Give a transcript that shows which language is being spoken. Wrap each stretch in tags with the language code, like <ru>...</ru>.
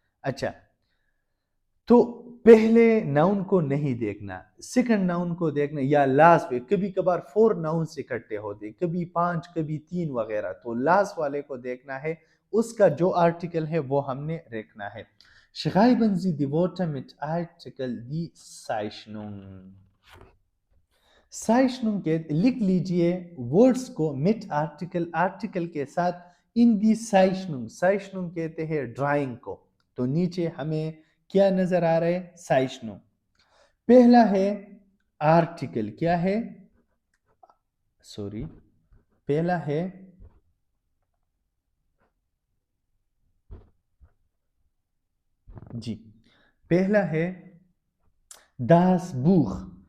<ur>اچھا تو پہلے ناؤن کو نہیں دیکھنا، سیکنڈ ناؤن کو دیکھنا، یا لاسٹ پہ کبھی کبھار 4 ناؤنس اکٹھے ہوتے، کبھی 5 کبھی 3 وغیرہ، تو لاسٹ والے کو دیکھنا ہے، اس کا جو آرٹیکل ہے وہ ہم نے رکھنا ہے.</ur> <de>Schreiben Sie die Worte mit Artikel die Zeichnung،</de> <ur>Zeichnung کے لکھ لیجئے ورڈز کو mit آرٹیکل، آرٹیکل کے ساتھ،</ur> <de>in die Zeichnung،</de> <ur>Zeichnung کہتے ہیں ڈرائنگ کو، تو نیچے ہمیں کیا نظر آ رہا ہے؟ سائشنو. پہلا ہے آرٹیکل، کیا ہے؟ سوری، پہلا ہے جی، پہلا ہے داس بوخ.</ur>